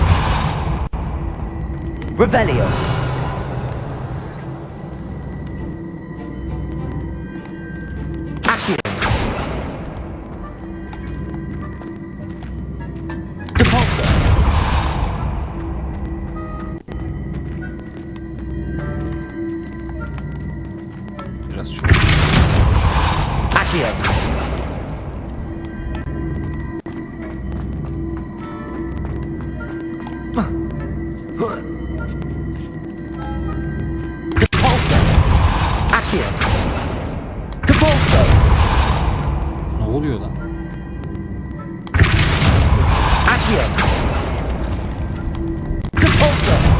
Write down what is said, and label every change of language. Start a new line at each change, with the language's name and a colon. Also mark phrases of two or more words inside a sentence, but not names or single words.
Latin: Revelio. Accio. Depulso.
Turkish: Biraz çok.
Latin: Accio. Depulso. Accio. Depulso.
Turkish: Ne oluyor lan?
Latin: Accio. Depulso.